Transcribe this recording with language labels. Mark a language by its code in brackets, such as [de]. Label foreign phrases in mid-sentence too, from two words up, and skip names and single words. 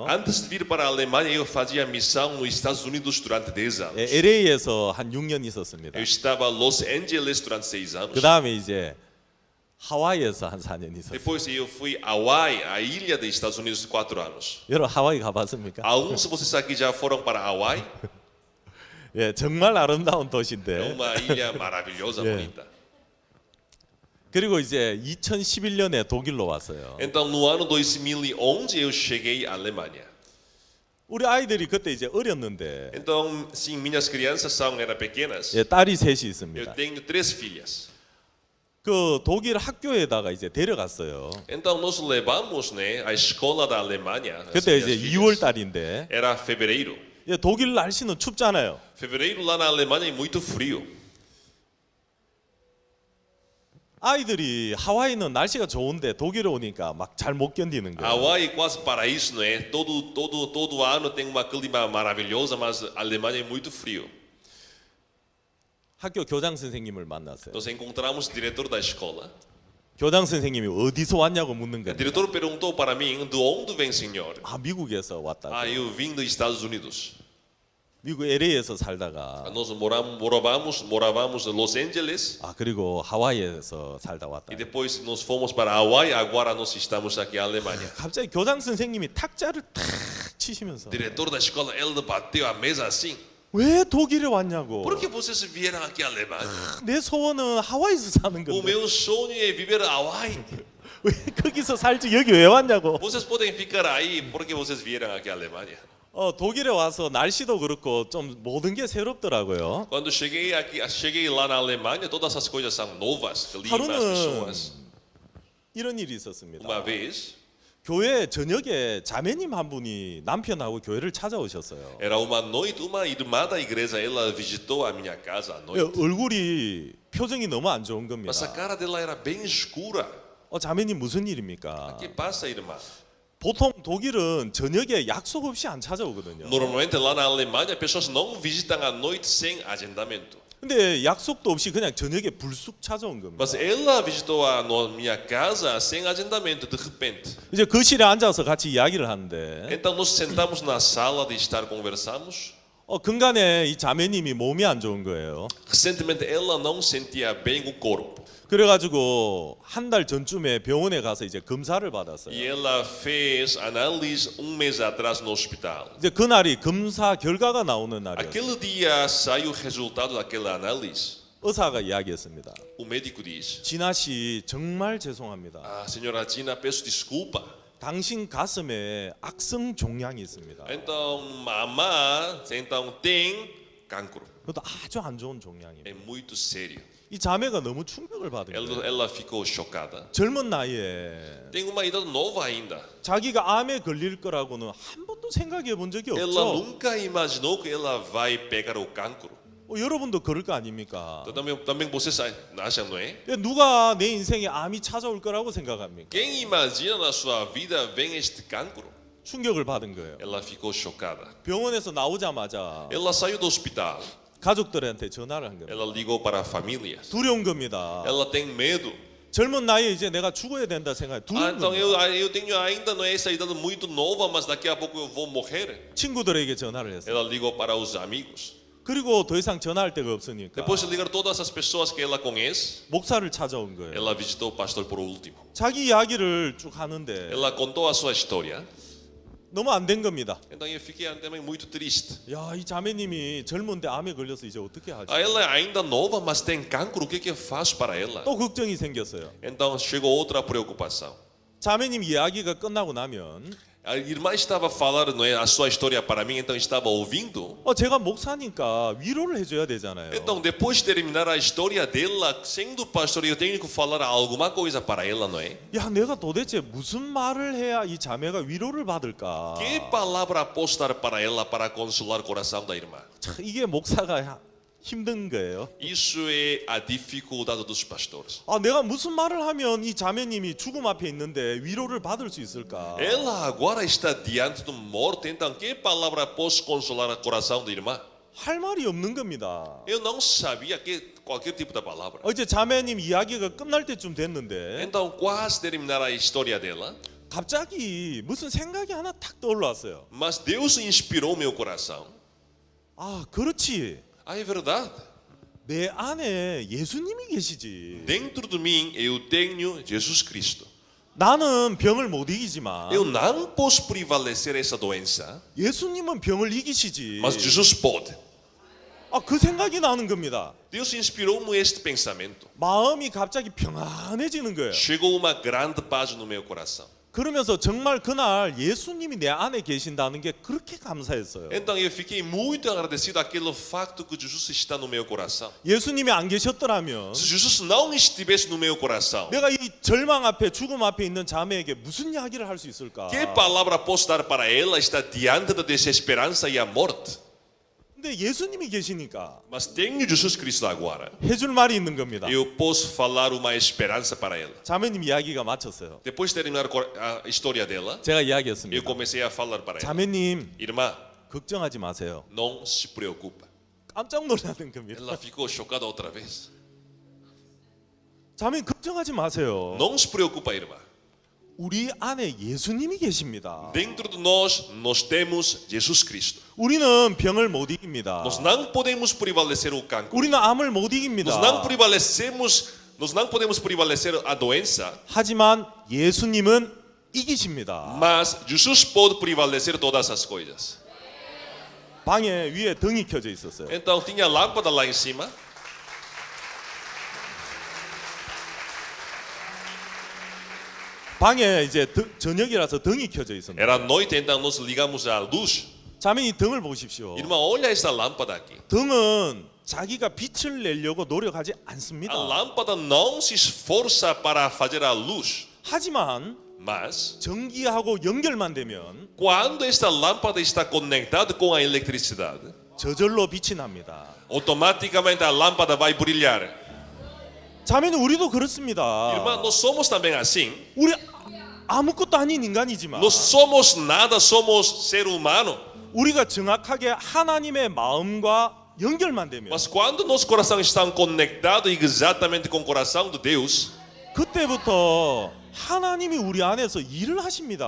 [pt] Antes de vir para a Alemanha, eu fazia missão nos Estados Unidos durante 10 anos. [ko] 예, LA에서 한 6년 있었습니다. [pt] Eu estava em Los Angeles durante 6 anos. [ko] 그 다음에 이제 하와이에서 한 4년 있었어요. [pt] Depois eu fui a Hawaii, a ilha dos Estados Unidos, 4 anos. [ko] 여러분 하와이 가봤습니까? [pt] Alguns de vocês aqui já foram para Hawaii? [ko] 예, 정말 아름다운 [pt] É [ko] 도시인데. [pt] uma ilha maravilhosa, Yeah. bonita. [ko] 그리고 이제 2011년에 독일로 왔어요. [pt] Então, no ano 2011, eu cheguei à Alemanha. [ko] 우리 아이들이 그때 이제 어렸는데, [pt] Então, sim, minhas crianças eram pequenas. [ko] 예, 딸이 셋이 [pt] Eu [ko] 있습니다. [pt] tenho 3 filhas. [ko] 그 독일 학교에다가 이제 데려갔어요. [pt] Então, nós levamos, né, a escola da Alemanha. as [ko] 그때 [pt] minhas [ko] 이제 [pt] filhas. [ko] 2월 달인데, [pt] Era fevereiro. [ko] 예, 독일 날씨는 춥잖아요. [pt] Fevereiro lá na Alemanha é muito frio. [ko] 아이들이 하와이는 날씨가 좋은데 독일에 오니까 막 잘 못 견디는 거예요. [pt] Hawaii é quase paraíso, não é? Todo ano tem uma clima maravilhosa, mas a Alemanha é muito frio. [ko] 학교 교장 선생님을 만났어요. [pt] Nós encontramos o diretor da escola. [ko] 교장 선생님이 어디서 왔냐고 묻는 [pt] O [ko] 거예요. [pt] diretor perguntou para mim, de onde vem, senhor? [ko] 아, 미국에서 왔다고. [pt] Ah, eu vim dos Estados Unidos. [ko] 미국 LA에서 살다가 [pt] Nós morávamos em Los Angeles [ko] 아, 그리고 하와이에서 살다 왔다. [pt] e depois nós fomos para Hawaii. Agora nós estamos aqui na Alemanha. [ko] 갑자기 교장 선생님이 탁자를 탁 치시면서 [pt] O diretor da escola, ele bateu a mesa assim. [ko] 왜 독일에 왔냐고. [pt] Por que vocês vieram aqui à Alemanha? [ko] 내 소원은 하와이에서 사는 [pt] O [ko] 건데 [pt] meu sonho é viver a Hawaii. [ko] 왜 거기서 살지 여기 왜 왔냐고. [pt] Vocês podem ficar aí, por que vocês vieram aqui à Alemanha? [ko] 독일에 와서 날씨도 그렇고 좀 모든 게 새롭더라고요. [pt] Quando cheguei lá na Alemanha, todas as coisas são novas, climas, [ko] 하루는 [pt] pessoas. [ko] 이런 일이 있었습니다. [pt] Uma vez, [ko] 교회 저녁에 자매님 한 분이 남편하고 교회를 찾아오셨어요. [pt] era uma noite, uma irmã da igreja, ela visitou a minha casa à noite. [ko] 얼굴이 표정이 너무 안 좋은 [pt] Mas a [ko] 겁니다. [pt] cara dela era bem escura. [ko] 자매님 무슨 일입니까? [pt] O que passa, irmã? [ko] 보통 독일은 저녁에 약속 없이 안 찾아오거든요. [pt] Normalmente lá na Alemanha, pessoas não visitam à noite sem agendamento. [ko] 근데 약속도 없이 그냥 저녁에 불쑥 찾아온 겁니다. [pt] Mas ela visitou a minha casa sem agendamento, de repente. [ko] 이제 거실에 앉아서 같이 이야기를 하는데 [pt] Então nós sentamos na sala de estar conversamos. [ko] 근간에 이 자매님이 몸이 안 좋은 거예요. [pt] Recentemente ela não sentia bem o corpo. [ko] 그래가지고 한 달 전쯤에 병원에 가서 이제 검사를 받았어요. [pt] E ela fez análise mês atrás no hospital. [ko] 이제 그날이 검사 결과가 나오는 날이었어요. [pt] Aquele dia saiu o resultado daquela análise. [ko] 의사가 이야기했습니다. [pt] O médico diz: [ko] 진아 씨 정말 죄송합니다. [pt] "Ah, senhora Gina, peço desculpa. [ko] 당신 가슴에 악성 종양이 있습니다. [pt] Então, mamá, tem cancro. [ko] 그것도 아주 안 좋은 종양입니다. [pt] É muito sério." [ko] 이 자매가 너무 충격을 받은 거예요. [pt] Ela ficou chocada. [ko] 젊은 나이에 [pt] Tem uma idade nova ainda. [ko] 자기가 암에 걸릴 거라고는 한 번도 생각해 본 적이 [pt] Ela [ko] 없죠. [pt] nunca imaginou que ela vai pegar o cancro. [ko] 여러분도 그럴 거 아닙니까? [pt] Também vocês acham, não é? [ko] 누가 내 인생에 암이 찾아올 거라고 생각합니까? [pt] Quem imagina na sua vida vem este cancro? [ko] 충격을 받은 거예요. [pt] Ela ficou chocada. [ko] 병원에서 나오자마자 [pt] Ela saiu do hospital. [ko] 가족들한테 전화를 한 겁니다. [pt] Ela ligou para a família. [ko] 두려운 겁니다. [pt] Ela tem medo. [ko] 젊은 나이에 이제 내가 죽어야 된다 생각해. 두려운 [pt] Então [ko] 겁니다. [pt] eu tenho ainda não é essa idade muito nova, mas daqui a pouco eu vou morrer. [ko] 친구들에게 전화를 했어요. [pt] Ela ligou para os amigos. [ko] 그리고 더 이상 전화할 데가 없으니까 [pt] Depois de ligar todas as pessoas que ela conhece, [ko] 목사를 찾아온 거예요. [pt] ela visitou o pastor por último. [ko] 자기 이야기를 쭉 하는데 [pt] Ela contou a sua história. [ko] 너무 안 된 겁니다. [pt] Então eu fiquei também muito triste. [ko] 야, 이 자매님이 젊은데 암에 걸려서 이제 어떻게 하지? [pt] Ela é ainda nova, mas tem cancro. O que que eu faço para ela? [ko] 또 걱정이 생겼어요. [pt] Então chegou outra preocupação. [ko] 자매님 이야기가 끝나고 나면 [pt] A irmã estava falando, não é, a sua história para mim, então eu estava ouvindo. [ko] 제가 목사니까 위로를 해줘야 되잖아요. [pt] Então depois de terminar a história dela, sendo pastor, eu tenho que falar alguma coisa para ela, não é? [ko] 야, 내가 도대체 무슨 말을 해야 이 자매가 위로를 받을까? [pt] Que palavra posso dar para ela para consolar o coração da irmã? [ko] 참, 이게 목사가 힘든 거예요. [pt] Isso é a dificuldade dos pastores. [ko] 내가 무슨 말을 하면 이 자매님이 죽음 앞에 있는데 위로를 받을 수 있을까? [pt] Ela agora está diante do morto, então que palavra posso consolar o coração da irmã? [ko] 할 말이 없는 겁니다. [pt] Eu não sabia que qualquer tipo de palavra. [ko] 어제 자매님 이야기가 끝날 때쯤 됐는데 [pt] Então quase terminar a história dela, [ko] 갑자기 무슨 생각이 하나 탁 떠올랐어요. [pt] mas Deus inspirou meu coração. [ko] 그렇지. [pt] É verdade. [ko] 내 안에 예수님이 계시지. [pt] Dentro de mim eu tenho Jesus Cristo. [ko] 나는 병을 못 이기지만 [pt] Eu não posso prevalecer essa doença, [ko] 예수님은 병을 이기시지. [pt] mas Jesus pode. [ko] 그 생각이 나는 겁니다. [pt] Deus inspirou-me este pensamento. [ko] 마음이 갑자기 평안해지는 거예요. [pt] Chegou uma grande paz no meu coração. [ko] 그러면서 정말 그날 예수님이 내 안에 계신다는 게 그렇게 감사했어요. [pt] Então eu fiquei muito agradecido àquele facto que Jesus está no meu coração. [ko] 예수님이 안 계셨더라면 [pt] Se Jesus não estivesse no meu coração, [ko] 내가 이 절망 앞에 죽음 앞에 있는 자매에게 무슨 이야기를 할 수 있을까? [pt] que palavra posso dar para ela está diante da desesperança e a morte? [ko] 근데 예수님이 계시니까 [pt] Mas tenho Jesus Cristo agora. [ko] 해줄 말이 있는 겁니다. [pt] Eu posso falar uma esperança para ela. [ko] 자매님 이야기가 마쳤어요. [pt] Depois de terminar a história dela, [ko] 제가 [pt] eu [ko] 이야기했습니다. [pt] comecei a falar para ela. [ko] 자매님 [pt] Irmã, [ko] 걱정하지 마세요. [pt] não se preocupa. [ko] 깜짝 놀라는 겁니다. [pt] Ela ficou chocada outra vez. [ko] 자매님 걱정하지 마세요. [pt] Não se preocupa, irmã. [ko] 우리 안에 예수님이 계십니다. [pt] Dentro de nós temos Jesus Cristo. [ko] 우리는 병을 못 이깁니다. [pt] Nós não podemos prevalecer o cancro. [ko] 우리는 암을 못 이깁니다. [pt] Nós não podemos prevalecer a doença, [ko] 하지만 예수님은 이기십니다. [pt] mas Jesus pode prevalecer todas as coisas. [ko] 방에 위에 등이 켜져 있었어요. [pt] Então tinha lâmpada lá em cima. [ko] 방에 이제 저녁이라서 등이 켜져 있습니다. [pt] Era noite, então nós ligamos a luz. [ko] 자매님 등을 보십시오. [pt] Irmã, olha esta lâmpada aqui. [ko] 등은 자기가 빛을 내려고 노력하지 않습니다. [pt] A lâmpada não se esforça para fazer a luz, [ko] 하지만 [pt] mas [ko] 전기하고 연결만 되면 [pt] quando esta lâmpada está conectada com a eletricidade, [ko] 저절로 빛이 납니다. [pt] automaticamente a lâmpada vai brilhar. [ko] 자매는 우리도 그렇습니다. [pt] Irmã, nós somos também assim. [ko] 우리 아무것도 아닌 인간이지만 [pt] Nós somos nada, somos ser humano. [ko] 우리가 정확하게 하나님의 마음과 연결만 되면 [pt] Mas quando nosso coração está conectado exatamente com o coração de Deus, [ko] 그때부터 하나님이 우리 안에서 일을 하십니다.